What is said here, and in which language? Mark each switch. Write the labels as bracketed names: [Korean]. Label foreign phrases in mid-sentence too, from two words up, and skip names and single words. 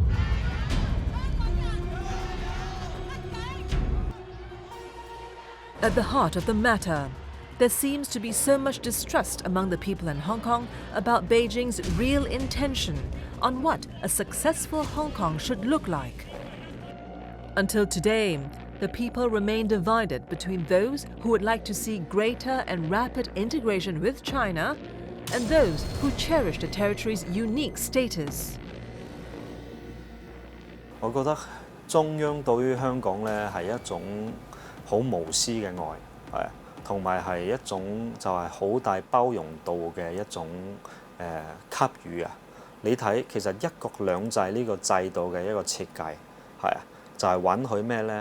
[English] At the heart of the matter, there seems to be so much distrust among the people in Hong Kong about Beijing's real intention on what a successful Hong Kong should look like. Until today, the people remain divided between those who would like to see greater and rapid integration with China and those who cherish the territory's unique status. [Cantonese] 我覺得中央對於香港咧係一種好無私嘅愛，係同埋係一種就係好大包容度嘅一種給予啊！你睇其實一國兩制呢個制度嘅一個設計係啊，就係允許咩咧？